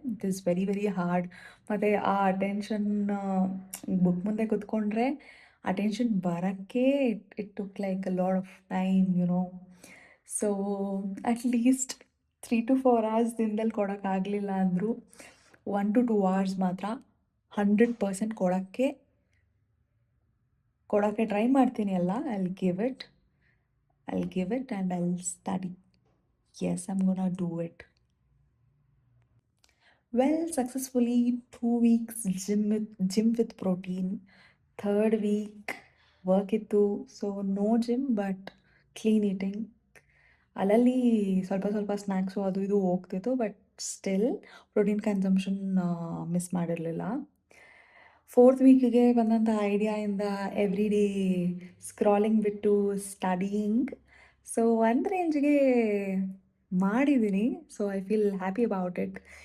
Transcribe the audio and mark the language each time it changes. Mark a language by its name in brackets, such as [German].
[English] It is very hard. [Kannada] ಮತ್ತು ಆ attention book ಮುಂದೆ ಕೂತ್ಕೊಂಡ್ರೆ ಅಟೆನ್ಷನ್ ಬರೋಕ್ಕೆ [English] it took like a lot of time, so at least 3 to 4 hours [Kannada] ದಿನದಲ್ಲಿ ಕೊಡೋಕ್ಕಾಗಲಿಲ್ಲ ಅಂದರು 1 to 2 hours ಮಾತ್ರ 100% ಕೊಡೋಕ್ಕೆ ಟ್ರೈ ಮಾಡ್ತೀನಿ ಅಲ್ಲ. [English] I'll give it and I'll study. Yes, I'm gonna do it. Well, successfully 2 weeks gym with protein. Third week work ಇತ್ತು. So no gym but clean eating. [Kannada] ಅಲ್ಲಲ್ಲಿ ಸ್ವಲ್ಪ snacks ಅದು ಇದು ಹೋಗ್ತಿತ್ತು, [English] but still [Kannada] protein consumption miss ಮಾಡಿರಲಿಲ್ಲ. 4th ವೀಕಿಗೆ ಬಂದಂಥ ಐಡಿಯಾಯಿಂದ [English] every day scrolling [Kannada] ಬಿಟ್ಟು studying. [English] so [Kannada] ಒಂದು ರೇಂಜ್ಗೆ ಮಾಡಿದ್ದೀನಿ. [English] So I feel happy about it.